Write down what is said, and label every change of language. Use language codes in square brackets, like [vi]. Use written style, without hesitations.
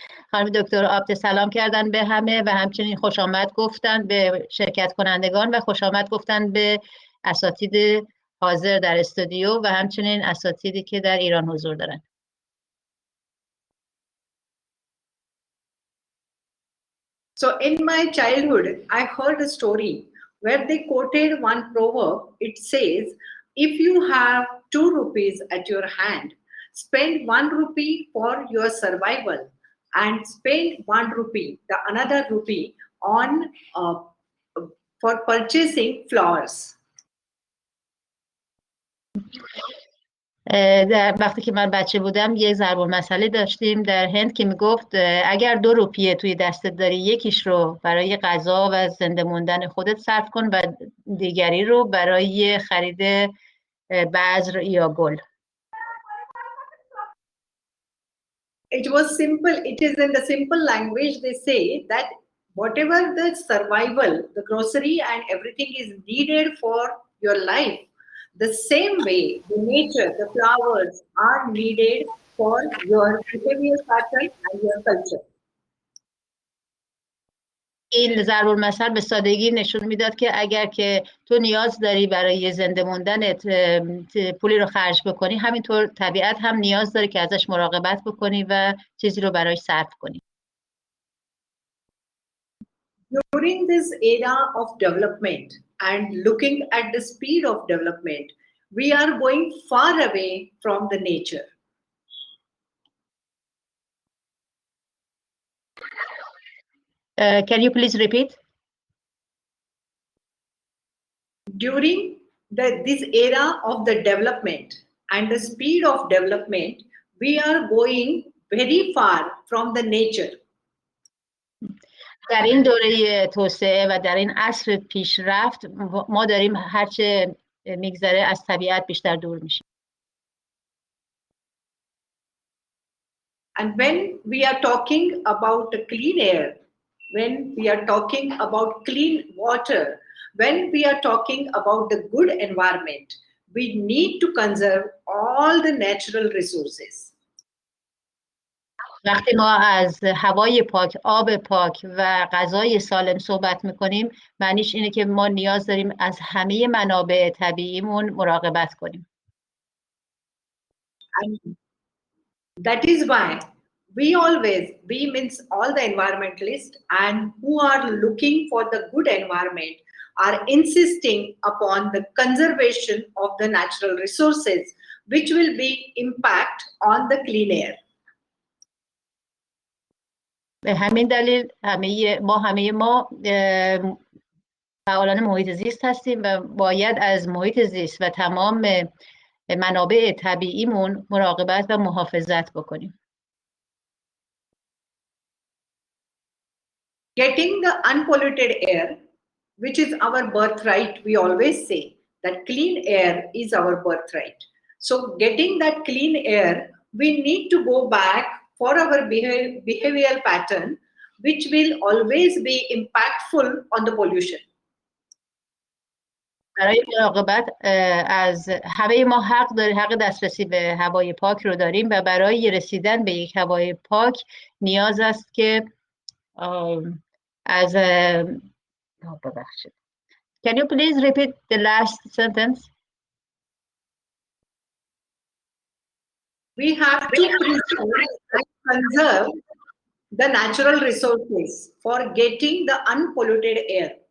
[fa] خانم دکتر آپته سلام کردن به همه و همچنین خوش آمد گفتن به شرکت کنندگان و خوش آمد گفتن به اساتید حاضر در استودیو و همچنین اساتیدی که در ایران حضور دارن. [en] So in my childhood, I heard a story where they quoted one proverb. It says, if you have 2 rupees at your hand, spend 1 rupee for your survival and spend 1 rupee, another rupee on for purchasing flowers. [fa] در وقتی که من بچه بودم یک ضرب المثلی داشتیم در هند که میگفت اگر 2 روپیه توی دستت داری یکیش رو برای غذا و زنده موندن خودت صرف کن و دیگری رو برای خرید بذر یا گل. [en] It was simple. It is in the simple language. They say that whatever the survival, the grocery and everything is needed for your life, the same way the nature, the flowers are needed for your behavior pattern and your culture. [fa] این ضرب المثل به سادگی نشون میداد که اگر که تو نیاز داری برای زنده موندنت پولی رو خرج بکنی، همینطور طبیعت هم نیاز داره که ازش مراقبت بکنی و چیزی رو برایش صرف کنی. [en] During this era of development and looking at the speed of development, we are going far away from the nature. Can you please repeat? During this era of the development and the speed of development, we are going very far from the nature. [fa] در این دوره توسعه و در این عصر پیشرفت ما داریم هرچه میگذره از طبیعت بیشتر دور میشیم. [en] And when we are talking about clean air, when we are talking about clean water, when we are talking about the good environment, we need to conserve all the natural resources. [fa] وقتی ما از هوای پاک، آب پاک و غذای سالم صحبت میکنیم، معنیش اینه که ما نیاز داریم از همه منابع طبیعیمون مراقبت کنیم. [en] And that is why we means all the environmentalists and who are looking for the good environment are insisting upon the conservation of the natural resources, which will be impact on the clean air. [fa] به همین دلیل همه ما فعالان محیط زیست هستیم و باید از محیط زیست و تمام منابع طبیعیمون مراقبت و محافظت بکنیم. [en] Getting the unpolluted air, which is our birthright, we always say that clean air is our birthright. So getting that clean air, we need to go back for our behavioral pattern, which will always be impactful on the pollution. [fa] برای مراقبت از همه ما حق دسترسی به هوای پاک رو داریم و برای رسیدن به یک هوای پاک نیاز است که از ببخشید. [en] Can you please repeat the last sentence? We have to preserve and conserve the natural resources for getting the unpolluted air.